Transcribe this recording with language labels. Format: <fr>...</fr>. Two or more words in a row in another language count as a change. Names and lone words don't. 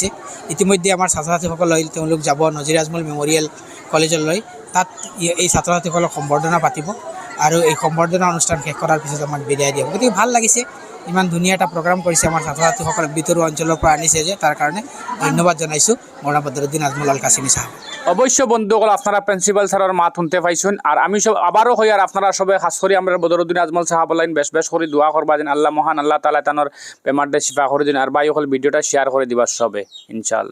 <as>ইতিমধ্যে আমাৰ ছাত্ৰ ছাত্ৰীসকল তেওঁলোক যাব নজিৰ আজমল মেমৰিয়েল কলেজলৈ, তাত এই ছাত্ৰ ছাত্ৰীসকলক সম্বৰ্ধনা পাতিব আৰু এই সম্বৰ্ধনা অনুষ্ঠান শেষ কৰাৰ পিছত আমাক বিদায় দিব। গতিকে ভাল লাগিছে, ইমান ধুনীয়া এটা প্ৰগ্ৰাম কৰিছে আমাৰ ছাত্ৰ ছাত্ৰীসকলক ভিতৰুৱা অঞ্চলৰ পৰা আনিছে যে তাৰ কাৰণে ধন্যবাদ জনাইছোঁ মৌলানা বদৰুদ্দিন আজমল আল কাছিমি সাহেব।</as> <bn>অবশ্য বন্ধুসকল আপনারা প্রিন্সিপাল স্যারের মাত শুনতে পাইছেন আর আমি সব আবারও হই আর আপনারা সবাই খাস করি আমরা বদরুদ্দিন আজমল সাহাব লাইন বেশ বেশ করে দোয়া করবা যেন আল্লাহ মহান আল্লাহ তাআলা তানোর বেমারটা শিফা করে দিন আর ভাই সকল ভিডিওটা শেয়ার করে দিবা সবে ইনশাআল্লাহ।</bn>